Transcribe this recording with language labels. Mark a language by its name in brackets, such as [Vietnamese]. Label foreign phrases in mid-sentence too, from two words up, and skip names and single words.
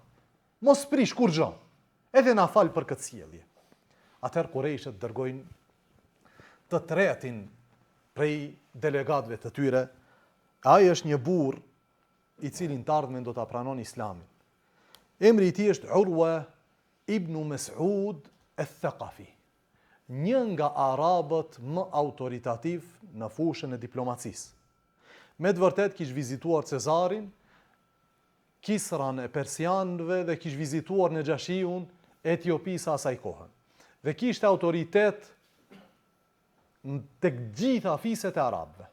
[Albanian] Mos prish kur gjë. Edhe na fal për këtë sjellje. Atëherë Qurayshët dërgojnë të tretin prej delegatëve të tyre. Ai është një burr I cili në të ardhmen do ta pranon Islamin. Emri I tij është Urwa ibn Mas'ud al-Thaqafi. Një nga arabët më autoritativ në fushën e diplomacisë. Me të vërtet kish vizituar Cezarin, Kisran e Persianëve dhe kish vizituar në Gjashiun e Etiopisë asaj kohën. Dhe kishte autoritet tek gjitha fiset e arabëve.